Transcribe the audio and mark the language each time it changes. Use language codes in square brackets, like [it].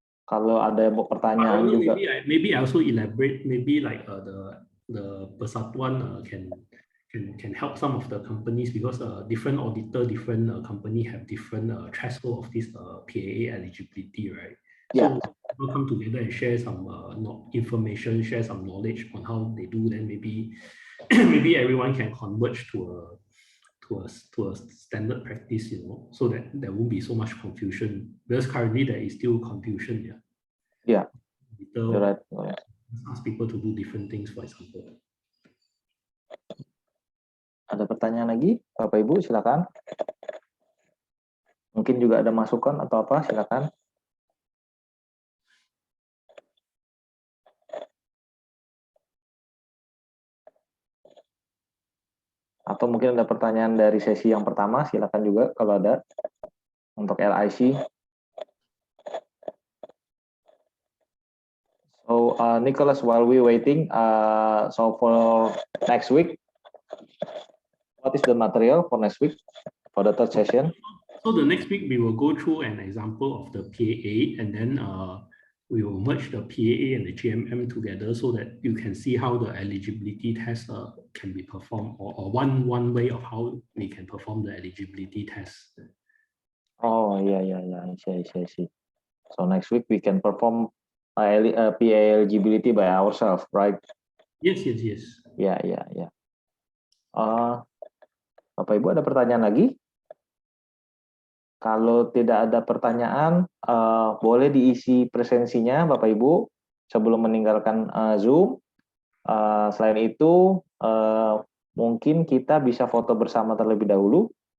[id] Kalau ada pertanyaan juga. [en] Maybe I also elaborate. Maybe like the Persatuan can help some of the companies, because different auditor, different company have different threshold of this PAA eligibility, right? Yeah. So we'll come together and share some information, share some knowledge on how they do. Then maybe everyone can converge to a standard practice, so that there won't be so much confusion. Because currently there is still confusion. Yeah. You're right. Ask people to do different things, for example. [id] Ada pertanyaan lagi, Bapak Ibu, silakan. Mungkin juga ada masukan atau apa, silakan. Atau mungkin ada pertanyaan dari sesi yang pertama, silakan juga kalau ada untuk LIC. [en] So Nicholas, while we waiting, so for next week, what is the material for next week for the third session? So the next week we will go through an example of the PAA, and then we will merge the PAA and the GMM together, so that you can see how the eligibility test can be performed, or one way of how we can perform the eligibility test. Oh yeah, I see. So next week we can perform PAA eligibility by ourselves, right? Yes. Yeah. [id] Bapak Ibu ada pertanyaan lagi? Kalau tidak ada pertanyaan, boleh diisi presensinya Bapak Ibu sebelum meninggalkan Zoom. Selain itu, mungkin kita bisa foto bersama terlebih dahulu.